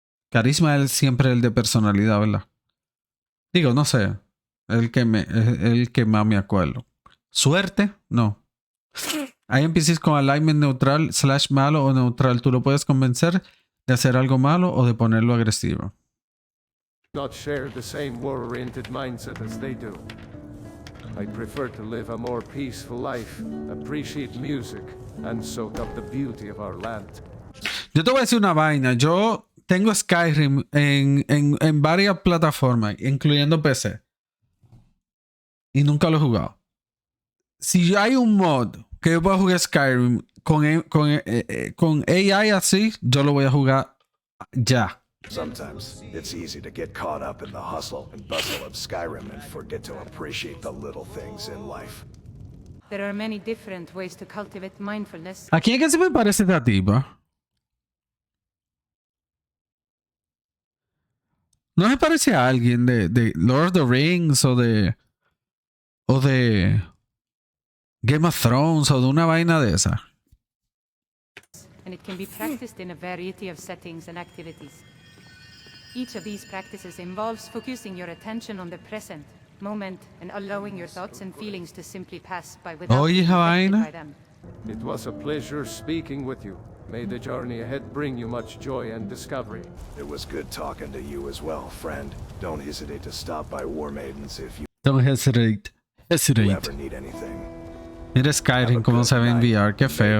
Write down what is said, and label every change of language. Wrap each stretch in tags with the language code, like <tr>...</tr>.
<es>Carisma es siempre el de personalidad, ¿verdad? Digo, no sé, el que más me acuerdo. Suerte, no. Hay NPCs con alignment neutral / malo o neutral. Tú lo puedes convencer de hacer algo malo o de ponerlo agresivo.</es> <en>Not share the same war-oriented mindset as they do. I prefer to live a more peaceful life, appreciate music, and soak up the beauty of our land.</en> <es>Yo te voy a decir una vaina. Yo tengo Skyrim en varias plataformas, incluyendo PC. Y nunca lo he jugado. Si hay un mod que yo pueda jugar Skyrim con AI así, yo lo voy a jugar ya.</es> <en>Sometimes it's easy to get caught up in the hustle and bustle of Skyrim and forget to appreciate the little things in life. There are many different ways to cultivate mindfulness.</en> <es>¿A quién es que se me parece esta tipa? ¿No se parece a alguien de Lord of the Rings o de Game of Thrones o de una vaina de esa?</es> <en>And it can be practiced in a variety of settings and activities. Each of these practices involves focusing your attention on the present moment and allowing your thoughts and feelings to simply pass by without being affected by them. It was a pleasure speaking with you. May the journey ahead bring you much joy and discovery. It was good talking to you as well, friend. Don't hesitate to stop by War Maidens if you Don't hesitate. ever need anything.</en> <es>Mira Skyrim como se ve en VR, qué feo.</es>